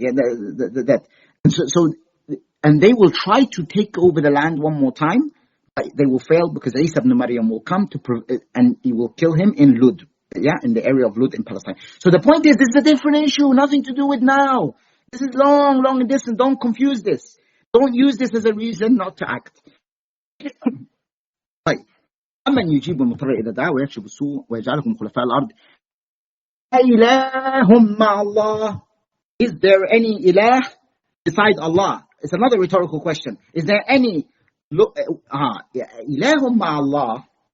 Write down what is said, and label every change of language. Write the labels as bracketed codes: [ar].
[en] Yeah, and they will try to take over the land one more time, but they will fail because Isa ibn Maryam will come and he will kill him in Lud, in the area of Lud in Palestine. So the point is, this is a different issue, nothing to do with now. This is long and distant. Don't confuse this. Don't use this as a reason not to act. [ar] طيب. أمن يجيب المضطر إذا دعا ويكشف السوء ويجعلكم خلفاء الأرض إله مع الله. [en] Is there any ilah besides Allah? It's another rhetorical question. Is there any [ar] إله مع الله?